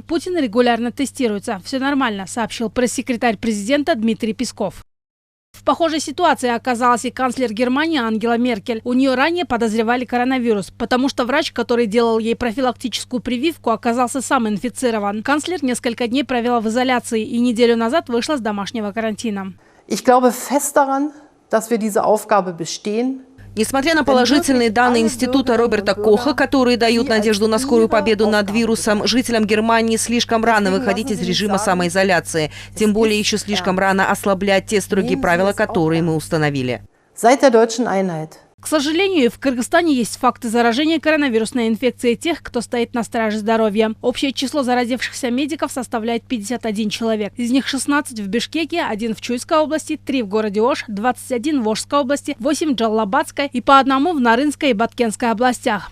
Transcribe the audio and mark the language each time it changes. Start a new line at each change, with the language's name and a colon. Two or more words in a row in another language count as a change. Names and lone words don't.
Russian: Путин регулярно тестируется. Все нормально, сообщил пресс-секретарь президента Дмитрий Песков. В похожей ситуации оказалась и канцлер Германии Ангела Меркель. У нее ранее подозревали коронавирус, потому что врач, который делал ей профилактическую прививку, оказался сам инфицирован. Канцлер несколько дней провела в изоляции и неделю назад вышла с домашнего карантина.
German: Ich glaube fest daran, dass wir diese Aufgabe bestehen.
Russian: Несмотря на положительные данные института Роберта Коха, которые дают надежду на скорую победу над вирусом, жителям Германии слишком рано выходить из режима самоизоляции. Тем более еще слишком рано ослаблять те строгие правила, которые мы установили.
German: Seit der deutschen Einheit.
Russian: К сожалению, в Кыргызстане есть факты заражения коронавирусной инфекцией тех, кто стоит на страже здоровья. Общее число заразившихся медиков составляет 51 человек. Из них 16 в Бишкеке, 1 в Чуйской области, 3 в городе Ош, 21 в Ошской области, 8 в Джалалабадской и по одному в Нарынской и Баткенской областях.